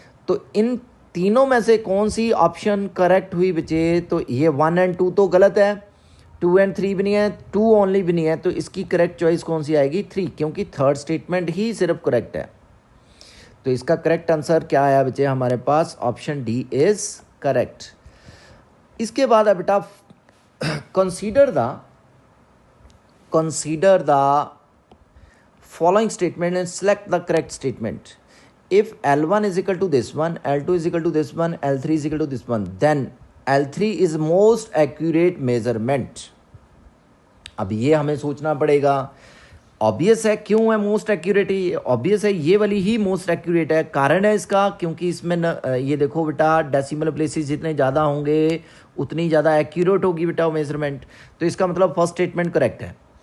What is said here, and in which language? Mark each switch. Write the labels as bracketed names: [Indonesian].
[Hindi] तो इन तीनों में से कौन सी ऑप्शन करेक्ट हुई बच्चे, तो ये 1 और 2 तो गलत है, 2 और 3 भी नहीं है, 2 ओनली भी नहीं है, तो इसकी करेक्ट चॉइस कौन सी आएगी, 3, क्योंकि थर्ड स्टेटमेंट ही सिर्फ करेक्ट है। तो इसका करेक्ट आंसर क्या आया बच्चे हमारे पास, [English] Option D is correct. [Hindi] इसके बाद है बेटा [English] consider the following statement and select the correct statement. If L1 is equal to this one, L2 is equal to this one, L3 is equal to this one, then L3 is most accurate measurement. [Hindi] अब ये हमें सोचना पड़ेगा, obvious है, क्यों है most accurate, obvious है ये वाली ही मोस्ट एक्यूरेट है। कारण है इसका, क्योंकि इसमें ये देखो बेटा डेसिमल प्लेसेस जितने ज़्यादा होंगे उतनी ज़्यादा एक्यूरेट होगी बेटा मेजरमेंट, तो इसका मतलब फर्स्ट स्टेटमेंट करेक्ट है।